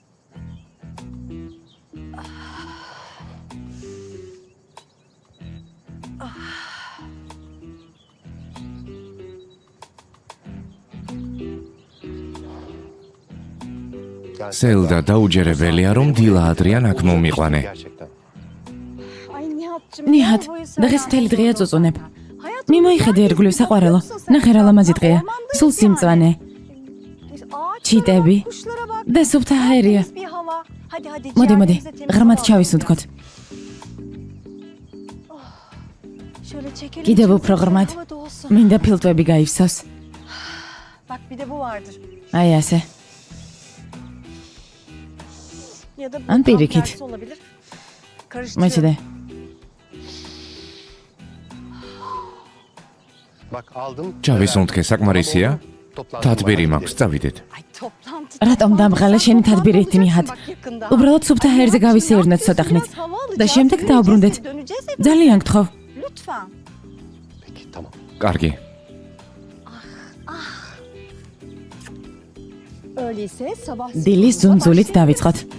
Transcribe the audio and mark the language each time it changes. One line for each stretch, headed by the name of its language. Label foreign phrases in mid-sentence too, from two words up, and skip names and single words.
Georgian: სელდა დაუჯერებელია რომ დილა ადრიან აქ მომიყვანე.
Turkish: Ay Nihat'cığım.
Georgian: ნიჰად, დღეს მთელი დღეა წუწუნებ. მიმოიხედე ერგვლივ საყვარელო. ნახე რა ლამაზი დღეა. სულ სიმწვანე. ჩიტები
Turkish: Kuşlara bak.
Georgian: და სუფთაჰაერია.
Turkish: Bir hava. Hadi hadi.
Georgian: მოდი, მოდი,
Turkish: ciğerlerimize temiz
Georgian: ღრმად
Turkish: hava.
Georgian: ჩავისუნთქოთ.
Turkish: Şöyle çekelim.
Georgian: კიდევ
Turkish: içimize,
Georgian: უფრო ღრმად.
Turkish: hava da olsun.
Georgian: მინდა ფილტვები გაივსოს.
Turkish: Bak bir de bu vardır.
Georgian: აი ასე.
Turkish: Ya da bu An tam pirikit. tersi olabilir. Karıştırıyorum.
Georgian: მოჭიდე.
Turkish: Bak aldım.
Georgian: ჩავისუნთქე, საკმარისია? თათბირი მაქვს, წავიდეთ.
Turkish: Ay toplantı.
Georgian: რატომ დამღალა შენი თათბირი ერთი ნიჰად?
Turkish: Bak yakında.
Georgian: უბრალოდ სუფთაჰაერზე გავისეირნოთ ცოტა ხნით.
Turkish: Biraz hava alacağız.
Georgian: და შემდეგ დაუბრუნდეთ.
Turkish: Döneceğiz hep.
Georgian: ძალიან გთხოვ.
Turkish: Lütfen. Peki tamam.
Georgian: კარგი.
Turkish: Öyleyse sabah
Georgian: დილის ზუნზულით დავიწყოთ.